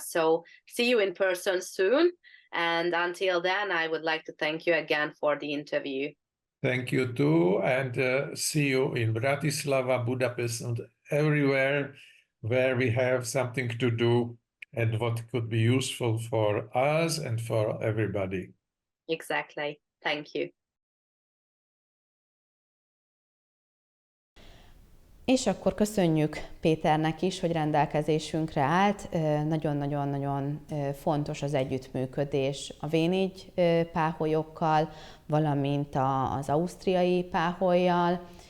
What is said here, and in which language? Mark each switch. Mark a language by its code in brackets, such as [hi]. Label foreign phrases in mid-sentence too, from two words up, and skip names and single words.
[en] So see you in person soon, and until then, I would like to thank you again for the interview. Thank you too, and see you in Bratislava, Budapest, and everywhere where we have something to do and what could be useful for us and for everybody. Exactly. Thank you. [hu] És akkor köszönjük Péternek is, hogy rendelkezésünkre állt. Nagyon-nagyon-nagyon fontos az együttműködés a V4 páholyokkal, valamint az ausztriai páhollyal.